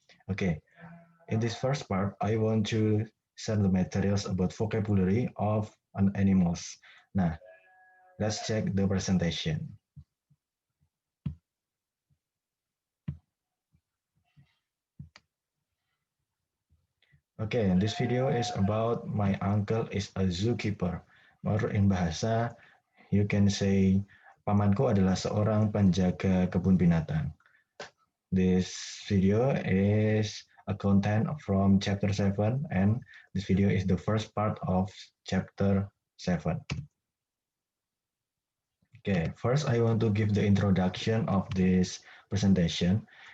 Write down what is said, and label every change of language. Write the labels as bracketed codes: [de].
[en] Okay, in this first part, I want to share the materials about vocabulary of an animals. Nah, let's check the presentation. Okay, this video is about my uncle is a zookeeper. Or in bahasa, you can say [id] pamanku adalah seorang penjaga kebun binatang. [en] This video is a content from chapter 7 and this video is the first part of chapter 7. Okay, first I want to give the introduction of this presentation.